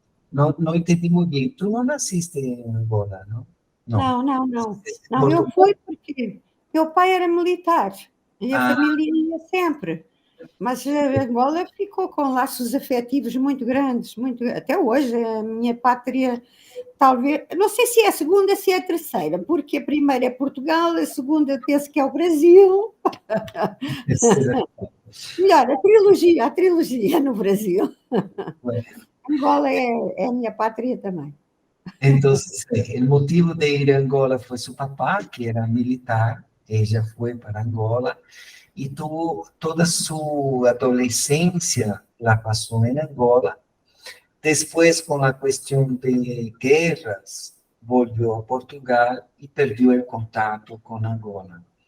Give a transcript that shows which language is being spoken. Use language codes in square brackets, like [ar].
[es] No entendí muy bien. Tú no naciste en Angola, ¿no? [pt] Não, não, não. Não, eu fui porque meu pai era militar e a família ia sempre. Mas a Angola ficou com laços afetivos muito grandes, até hoje, a minha pátria, talvez, não sei se é a segunda, se é a terceira, porque a primeira é Portugal, a segunda penso que é o Brasil. Melhor, a trilogia no Brasil. [es] Bueno, [pt] Angola é a minha pátria também. [es] entonces, el motivo de ir a Angola fue su papá, que era militar. Ella fue para Angola y tuvo toda su adolescencia, la pasó en Angola. Después, con la cuestión de guerras, volvió a Portugal y perdió el contacto con Angola.